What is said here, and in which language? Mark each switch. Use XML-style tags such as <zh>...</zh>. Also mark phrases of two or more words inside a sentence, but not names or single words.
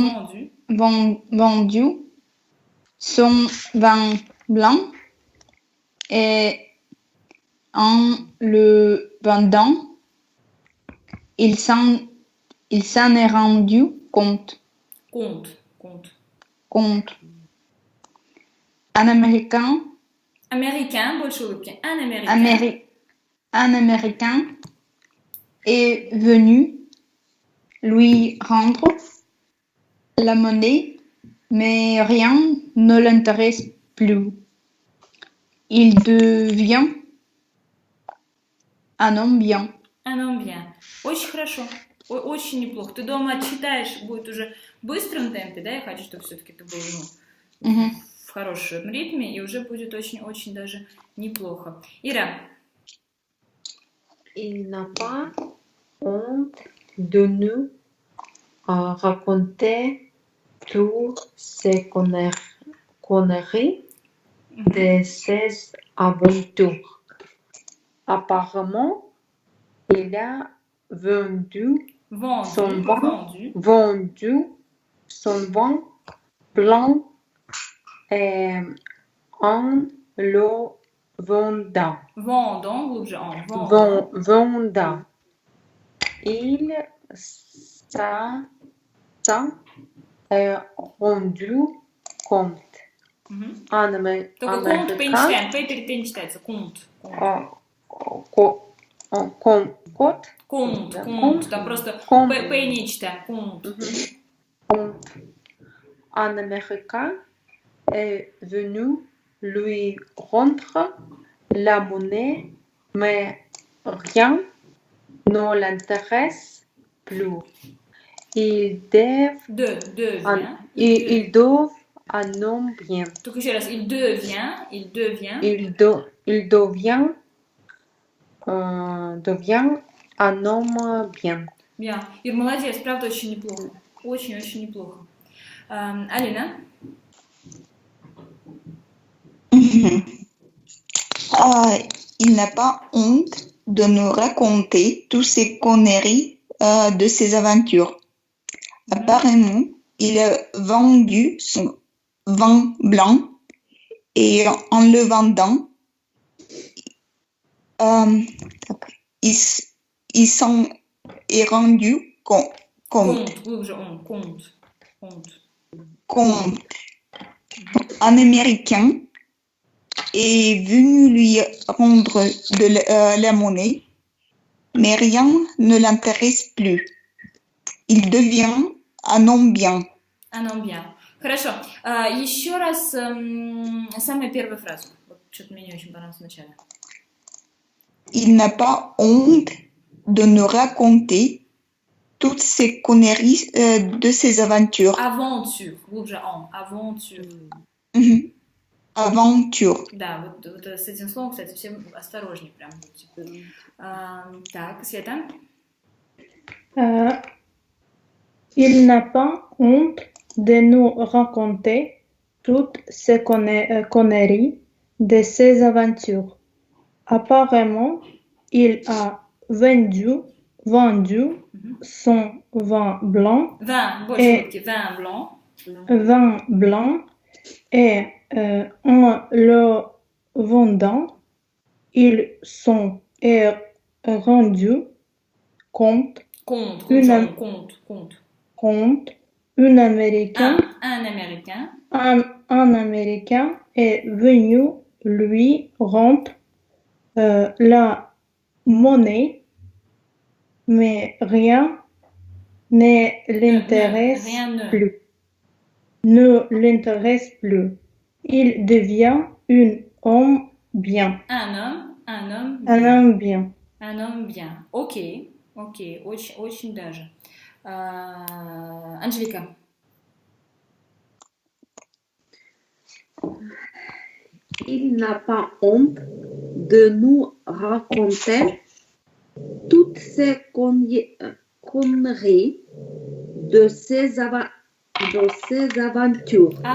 <fr>Son vin blanc et en le vendant, il s'en est rendu compte. Compte. Un Américain. Américain,</fr> <ru>больше улыбки.</ru> <fr>Un Américain est venu lui rendre la monnaie, mais rien ne l'intéresse plus. Il devient un homme bien. Un homme bien.</fr> <ru>Очень хорошо. Очень неплохо. Ты дома читаешь, будет уже в быстром темпе, да? Я хочу, чтобы все-таки это было в хорошем ритме, и уже будет очень-очень даже неплохо. Ира.</ru> <fr>Il n'a pas honte de nous raconter toutes ces conneries de ses aventures. Apparemment, il a vendu son vin blanc et en le vendant. Vendant. Il s'en est rendu compte.</fr> <ru>Только compte П не читаем, П перед Т не читается.</ru> <fr>Compte. Compte.</fr> <ru>Там просто П не читаем.</ru> <fr>Compte. Un Américain est venu lui rendre la monnaie, mais rien ne l'intéresse plus. Il devient un homme bien.</fr> <ru>Только еще раз,</ru> <fr>il devient un homme bien. Bien.</fr> <ru>Ир, молодец, правда, очень неплохо. Очень-очень неплохо. Алина?</ru> <fr>Il n'a pas honte de nous raconter toutes ces conneries de ses aventures. Apparemment, il a vendu son vin blanc et en le vendant, il s'en est rendu compte.</fr> <ru>Глубже он.</ru> <fr>Compte. Un Américain est venu lui rendre la monnaie, mais rien ne l'intéresse plus. Il devient un homme bien. Un homme bien.</fr> <ru>Хорошо. Еще раз самая первая фраза. Вот что-то мне не очень понравилось вначале.</ru> <fr>Il n'a pas honte de nous raconter toutes ces conneries de ses aventures. Aventure.</fr> <ru>Глубже он.</ru> <fr>Aventure. Aventure.</fr> <ru>Да, вот с этим словом, кстати, всем осторожнее прям. Так, Света?</ru> <fr>Il n'a pas honte de nous raconter toutes ces conneries de ses aventures. Apparemment, il a vendu son vin blanc. Vin,</fr> <ru>больше шутки.</ru> <fr>Vin blanc. Vin blanc et en le vendant, ils s'en est rendu compte. Compte. Un Américain. Un Américain est venu lui rendre la monnaie, mais rien ne l'intéresse plus. Ne l'intéresse plus. Il devient un homme bien. Un homme bien.</fr> <ru>Ok, очень даже. Анжелика.</ru> <fr>Il n'a pas honte de nous raconter toutes ces conneries de ses aventures.</fr>